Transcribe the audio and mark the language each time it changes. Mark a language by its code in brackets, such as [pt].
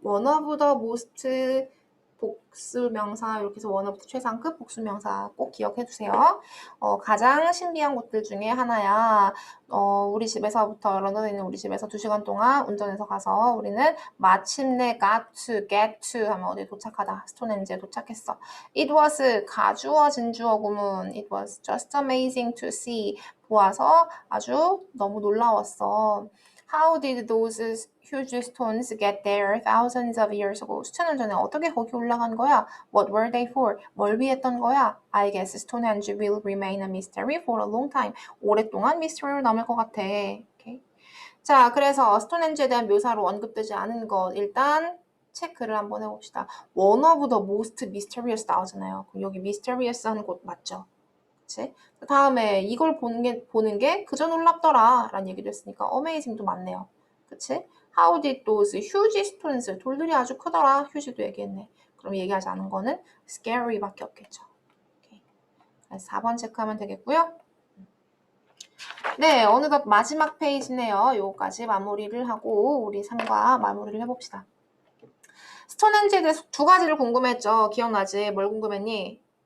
[en] One of the most [ko] 복수명사 이렇게 해서 [en] one of the [ko] 최상급 복수명사 꼭 기억해주세요. 가장 신비한 곳들 중에 하나야. 우리 집에서부터 런던에 있는 우리 집에서 2시간 동안 운전해서 가서 우리는 마침내 get to 하면 어디에 도착하다. 스톤헨지에 도착했어. [en] It was [ko] 가주어 진주어 구문. [en] It was just amazing to see. [ko] 보아서 아주 너무 놀라웠어. [en] How did those huge stones get there thousands of years ago? [ko] 수천 년 전에 어떻게 거기 올라간 거야? [en] What were they for? [ko] 뭘 위했던 거야? [en] I guess Stonehenge will remain a mystery for a long time. [ko] 오랫동안 미스터리로 남을 것 같아. [en] Okay. [ko] 자, 그래서 스톤헨지에 대한 묘사로 언급되지 않은 것 일단 체크를 한번 해봅시다. [en] One of the most mysterious [ko] 나오잖아요. 그럼 여기 mysterious 하는 곳 맞죠? 그치? 그 다음에 이걸 보는 게 그저 놀랍더라 라는 얘기도 했으니까 amazing도 맞네요. 그치? [en] How did those huge stones, [ko] 돌들이 아주 크더라. 휴지도 얘기했네. 그럼 얘기하지 않은 거는 scary밖에 없겠죠. 오케이. 4번 체크하면 되겠고요. 네, 어느덧 마지막 페이지네요. 요거까지 마무리를 하고 우리 3과 마무리를 해봅시다. 스톤헨지에 대해서 두 가지를 궁금했죠. 기억나지? 뭘 궁금했니?